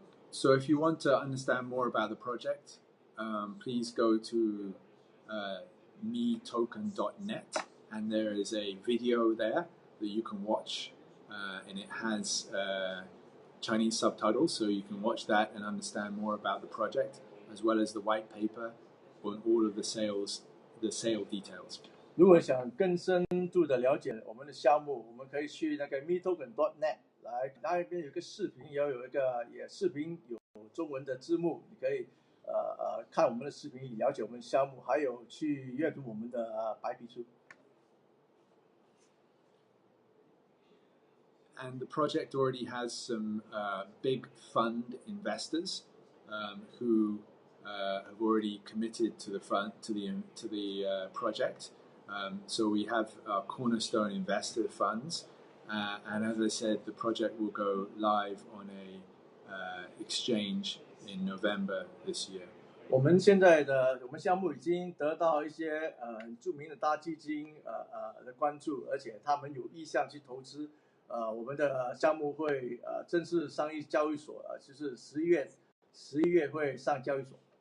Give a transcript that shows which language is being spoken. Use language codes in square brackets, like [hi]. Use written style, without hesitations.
[en] So if you want to understand more about the project, please go to metoken.net, and there is a video there that you can watch, and it has Chinese subtitles, so you can watch that and understand more about the project, as well as the white paper on all of the sale details. [zh] 如果想更深度的了解我们的项目，我们可以去那个 metoken.net 来，那边有个视频，也有一个视频有中文的字幕，你可以看我们的视频，了解我们的项目，还有去阅读我们的白皮书。 [en] And the project already has some big fund investors who have already committed to the project. So we have cornerstone investor funds, and as I said, the project will go live on a exchange in November this year. [zh] 我们现在的项目已经得到一些很著名的大基金的关注，而且他们有意向去投资。我们的项目会正式上交易所，就是11月会上交易所。